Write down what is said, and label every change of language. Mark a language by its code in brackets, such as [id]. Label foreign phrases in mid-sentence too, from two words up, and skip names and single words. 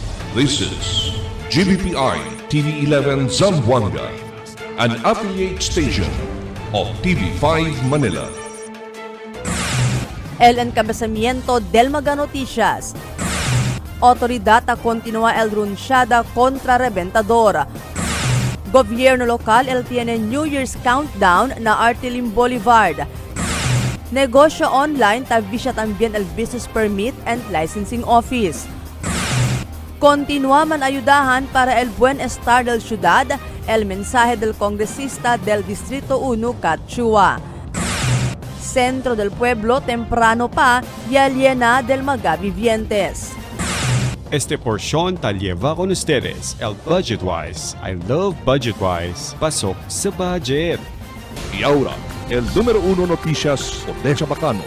[en] This is GBPI TV11 Zamboanga, an affiliate station of TV5 Manila. [cbk] El encabezamiento del Mega Noticias. Autoridad continúa el runciada contra reventador. Gobierno local el tiene [en] New Year's countdown [cbk] na Artilim Boulevard. Negosyo online tavisya también el [en] business permit and licensing office. [cbk] Continúa man ayudahan para el buen estar del ciudad, el mensaje del congresista del Distrito 1 Cachua. Centro del pueblo temprano pa y aliena del mga vivientes. Este porción te lleva con ustedes el Budgetwise. [en] I love Budgetwise. [tl] Pasok sa budget. [cbk] Y ahora, el número 1 noticias de Chabacano.